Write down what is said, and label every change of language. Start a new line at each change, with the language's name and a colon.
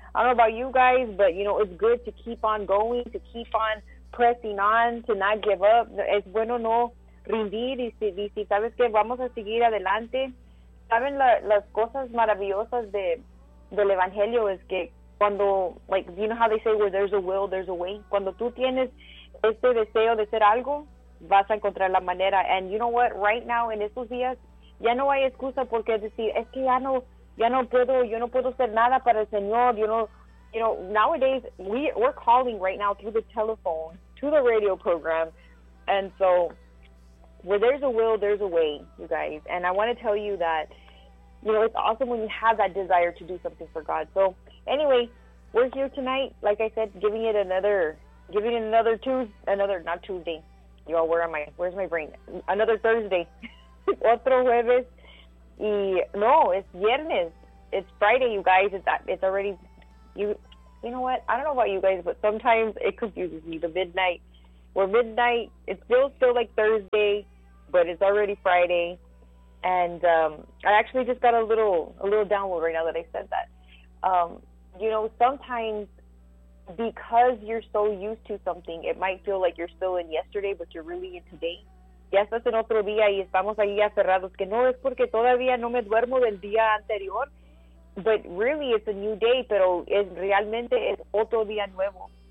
English: I don't know about you guys, but you know, it's good to keep on going, to keep on pressing on, to not give up.
Spanish: Es bueno no rendir y si sabes que vamos a seguir adelante. Saben las cosas maravillosas del evangelio es que cuando,
English: like, you know how they say, where there's a will, there's a way.
Spanish: Cuando tú tienes ese deseo de ser algo, vas a encontrar la manera.
English: And you know what, right now,
Spanish: en estos días, ya no hay excusa porque decir, es que yo no puedo hacer nada para el Señor.
English: You know, nowadays, we're calling right now through the telephone, to the radio program. And so, where there's a will, there's a way, you guys. And I want to tell you that, you know, it's awesome when you have that desire to do something for God. So, anyway, we're here tonight, like I said, giving it another Tuesday. Y'all, where am I? Where's my brain? Another Thursday.
Spanish: Otro jueves.
English: Y, no, it's
Spanish: viernes.
English: It's Friday, you guys. It's already, you know what? I don't know about you guys, but sometimes it confuses me. The midnight. We're midnight. It's still like Thursday, but it's already Friday. And I actually just got a little download right now that I said that. You know, sometimes because you're so used to something, it might feel like you're still in yesterday, but you're really in today.
Spanish: Ya estás en otro día y estamos ahí aferrados. Que no, es porque todavía no me duermo del día anterior.
English: But really, it's a new day,
Spanish: pero es realmente es otro día nuevo.